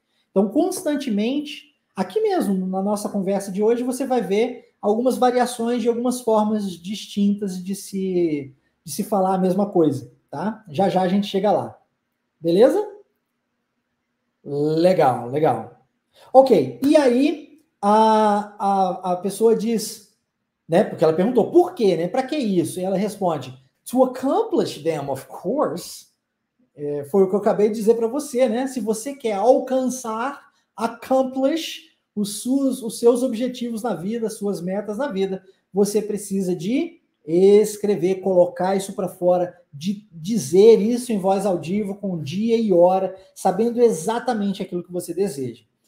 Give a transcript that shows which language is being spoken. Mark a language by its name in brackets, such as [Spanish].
[Portuguese] Então, constantemente, aqui mesmo, na nossa conversa de hoje, você vai ver algumas variações de algumas formas distintas de se falar a mesma coisa, tá? Já já a gente chega lá. Beleza? Legal, legal. Ok, e aí a pessoa diz, né? Porque ela perguntou por quê, né? Para que isso? E ela responde: [English] To accomplish them, of course. [Portuguese] Foi o que eu acabei de dizer para você, né? Se você quer alcançar, accomplish os seus objetivos na vida, suas metas na vida, você precisa de escrever, colocar isso para fora, de dizer isso em voz audível, com dia e hora, sabendo exatamente aquilo que você deseja.